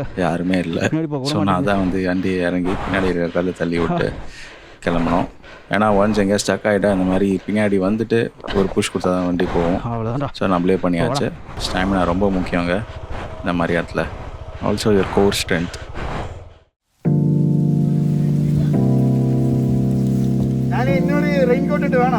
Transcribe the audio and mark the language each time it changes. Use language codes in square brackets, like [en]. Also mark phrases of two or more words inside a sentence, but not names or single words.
[ta] யாருமே இல்லை. ஸோ நான் தான் வந்து வண்டி இறங்கி பின்னாடி இருக்கிற கல் தள்ளி விட்டு கிளம்பணும். ஏன்னா ஒன்ஸ் எங்கேயா ஸ்டக் ஆகிட்டா இந்த மாதிரி பின்னாடி வந்துட்டு ஒரு புஷ் கொடுத்தா தான் வண்டி போகும். அவ்வளோதான்டா. ஸோ நம்மளே பண்ணியாச்சு. ஸ்டாமினா ரொம்ப முக்கியங்க இந்த மாதிரி இடத்துல. [en] also your core strength. [ml] ഞാൻ എന്നോട് റെയിൻകോട്ട് ഇട്ട് വേണോ?